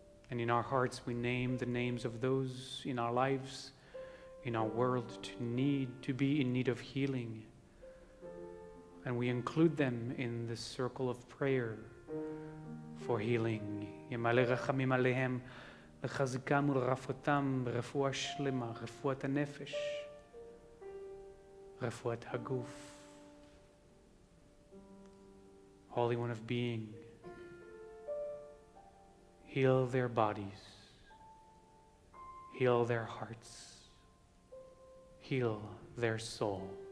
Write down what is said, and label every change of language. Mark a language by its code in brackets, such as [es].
[en] And in our hearts we name the names of those in our lives, in our world, to be in need of healing. And we include them in this circle of prayer for healing. [he] ימלא רחמים עליהם, לחזקם ולרפאותם ברפואה שלמה, רפואת הנפש, רפואת הגוף. [en] Holy One of Being, heal their bodies, heal their hearts, heal their soul.